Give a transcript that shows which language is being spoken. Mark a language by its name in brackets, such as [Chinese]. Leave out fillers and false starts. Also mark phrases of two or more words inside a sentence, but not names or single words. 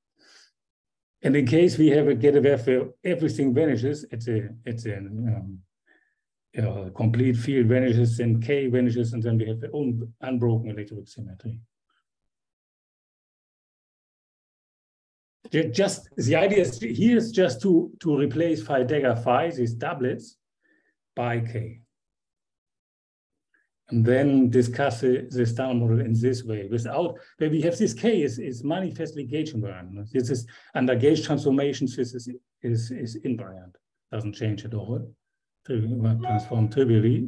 [English] And in case we get a where everything vanishes, it's a complete field vanishes, then K vanishes, and then we have the unbroken electroweak symmetry. Just the idea is here is just to replace phi dagger phi, these doublets, by K. and then discuss the Standard Model in this way. Without, where we have this K is manifestly gauge invariant. This is under gauge transformations, this is invariant, doesn't change at all. Transform trivially.